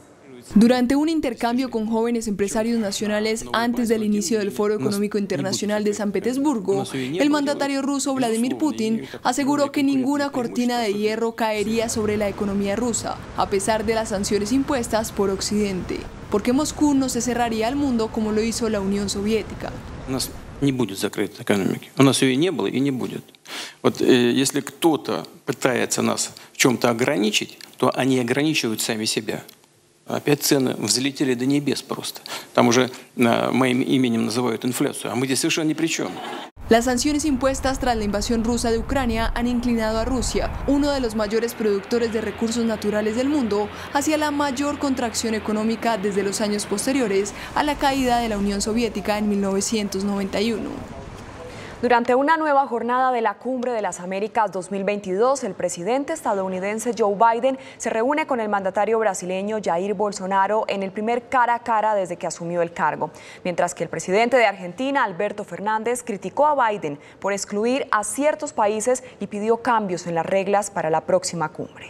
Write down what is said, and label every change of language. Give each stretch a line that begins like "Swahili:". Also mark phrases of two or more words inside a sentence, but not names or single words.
Spanish: Durante un intercambio con jóvenes empresarios nacionales antes del inicio del Foro Económico Internacional de San Petersburgo, el mandatario ruso Vladimir Putin aseguró que ninguna cortina de hierro caería sobre la economía rusa, a pesar de las sanciones impuestas por Occidente, porque Moscú no se cerraría al mundo como lo hizo la Unión Soviética.
Russian: Не будет закрытой экономики. У нас ее не было и не будет. Вот если кто-то пытается нас в чем-то ограничить, то они ограничивают сами себя. Опять цены взлетели до небес просто. Там уже моим именем называют инфляцию, а мы здесь совершенно ни при чем.
Spanish: Las sanciones impuestas tras la invasión rusa de Ucrania han inclinado a Rusia, uno de los mayores productores de recursos naturales del mundo, hacia la mayor contracción económica desde los años posteriores a la caída de la Unión Soviética en 1991. Durante una nueva jornada de la Cumbre de las Américas 2022, el presidente estadounidense Joe Biden se reúne con el mandatario brasileño Jair Bolsonaro en el primer cara a cara desde que asumió el cargo, mientras que el presidente de Argentina, Alberto Fernández, criticó a Biden por excluir a ciertos países y pidió cambios en las reglas para la próxima cumbre.